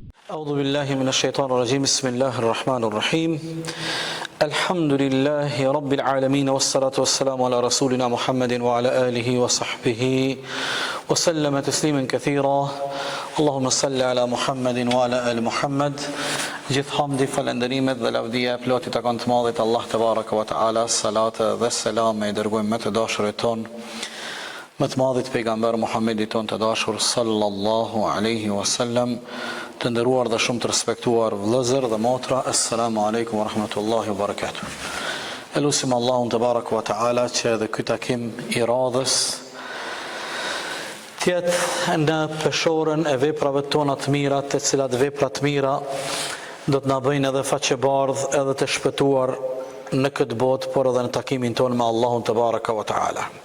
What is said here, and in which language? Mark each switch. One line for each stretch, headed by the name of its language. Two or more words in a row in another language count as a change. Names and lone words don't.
Arabic: أعوذ بالله من الشيطان الرجيم بسم الله الرحمن الرحيم الحمد لله رب العالمين والصلاة والسلام على رسولنا محمد وعلى آله وصحبه وسلم تسليما كثيرا اللهم صل على محمد وعلى آل محمد
Albanian: gjithë hamdi, falënderimet dhe lavdia e plotit takon të madhit Allah
Arabic: تبارك وتعالى,
Albanian: salate dhe selam e dërgojmë me të dashurit ton, me të madhit pejgamber Muhammedit ton të dashur
Arabic: صلى الله عليه وسلم.
Albanian: Të nderuar dhe shumë të respektuar vëllezër dhe motra,
Arabic: السلام عليكم ورحمة الله وبركاته.
Albanian: Elusim Allahun
Arabic: تبارك وتعالى
Albanian: që edhe ky takim i radhës tjetë në peshorën e veprave tona të mira, të cilat vepra të mira do të na bëjnë edhe faqebardh edhe të shpëtuar në këtë botë, por edhe në takimin tonë me Allahun
Arabic: تبارك وتعالى.